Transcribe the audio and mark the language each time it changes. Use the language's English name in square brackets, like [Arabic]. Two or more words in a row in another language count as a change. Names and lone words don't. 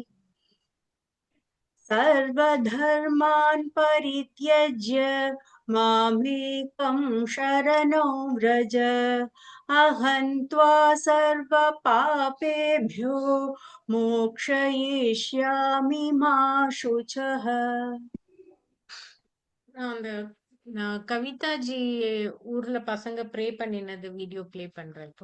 [Sanskrit] सर्वधर्मान् परित्यज्य मामेकं शरणं व्रज अहं त्वा सर्वपापेभ्यो मोक्षयिष्यामि मा शुचः। [Tamil] அந்த நான் கவிதாஜி ஊர்ல பசங்க ப்ரே பண்ணினது [English] video play [Tamil] பண்றேன் இப்போ.